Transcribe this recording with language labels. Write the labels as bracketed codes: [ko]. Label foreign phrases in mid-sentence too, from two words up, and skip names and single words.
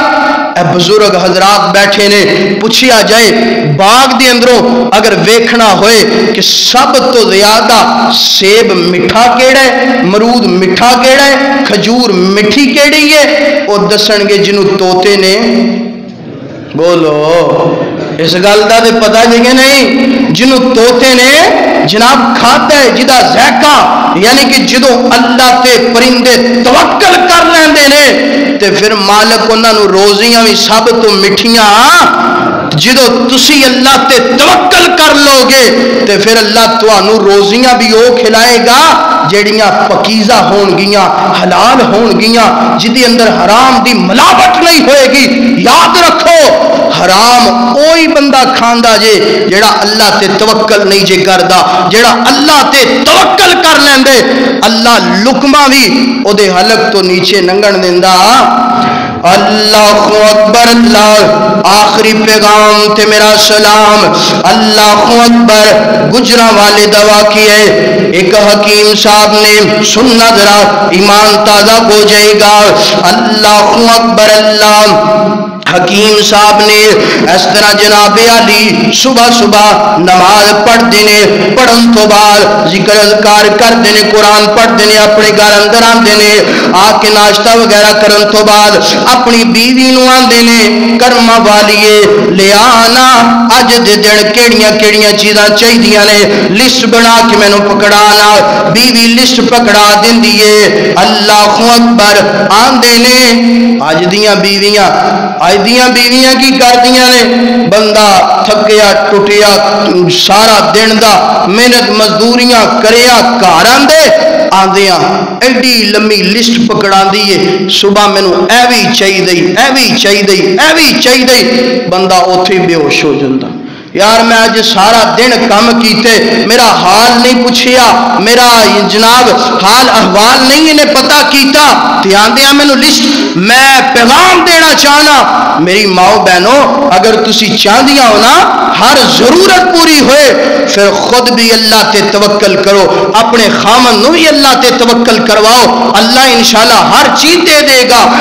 [pa] اے بزرگ حضرات بیٹھے نے، پوچھیا جائے باغ دے اندروں اگر ویکھنا ہوئے کہ سب تو زیادہ سیب مٹھا کیڑا ہے، مرود مٹھا کیڑا ہے، کھجور مٹھی کیڑی ہے، وہ دسن گے جنوں توتے نے بولو اس گل دا تے پتہ جگہ نہیں، جنوں توتے نے جناب کھاتا ہے جدا ذائقہ، یعنی کہ جدو اللہ تے پرندے توکل کر لیندے نے تے پھر مالک انہاں نو روزیاں بھی سب تو مٹھیاں، جدو تسی اللہ تے توکل کر لو گے تے پھر اللہ تانوں روزیاں بھی او کھلائے گا جیڑیاں پکیزہ ہون گیاں، حلال ہون گیاں، جدی اندر حرام دی ملاوٹ نہیں ہوئے گی۔ یاد رکھو حرام اوہی بندہ کھاندا جے جیڑا اللہ تے توکل نہیں جے کردا، جیڑا اللہ تے توکل کر لیندے اللہ لقمہ بھی او دے حلق تو نیچے ننگن دیندا۔ [ar] اللہ اکبر، [pa] اللہ آخری پیغام تے میرا سلام، [ar] اللہ اکبر۔ [ur] گجرا والے دعا کی ہے ایک حکیم صاحب نے سننا ذرا ایمان تازہ ہو جائے گا۔ [ar] اللہ اکبر، [pa] اللہ حکیم صاحب نے اس طرح جناب علی صبح صبح نماز پڑھ دینے، پڑھن تو بعد ذکر اذکار کر دینے، قرآن پڑھ دینے، اپنے گھر اندر آن دینے، آ کے ناشتہ وغیرہ کرن تو بعد اپنی بیوی نو آن دینے کرما والیے لے آنا اج دے دن کیڑیاں کیڑیاں چیزاں چاہیدیاں نے، لسٹ بنا کے میں نو پکڑانا، بیوی لسٹ پکڑا دین دیئے۔ [ar] اللہ اکبر، [pa] آن دینے آج دیاں بیویاں بیویاں کی کر دیاں نے، بندہ تھکیا ٹوٹیا سارا دن دا محنت مزدوریاں کریا گھر آندے آندیاں ایڈی لمبی لسٹ پکڑا دیئے، صبح مینوں اے وی چاہیے اے وی چاہیے اے وی چاہیے، بندہ اوتھے بے ہوش ہو جاندا۔ یار میں آج سارا دن کام کیتے میرا حال نہیں پوچھیا، میرا جناب حال احوال نہیں انہیں پتہ کیتا، دھیان دیا مینوں لسٹ میں پیغام دینا چاہنا میری ماؤ بہنوں اگر تسی چاہدیاں ہو نا ہر ضرورت پوری ہوئے پھر خود بھی اللہ تے توکل کرو، اپنے خامن نو بھی اللہ تے توکل کرواؤ، اللہ انشاءاللہ ہر چیز دے دے گا۔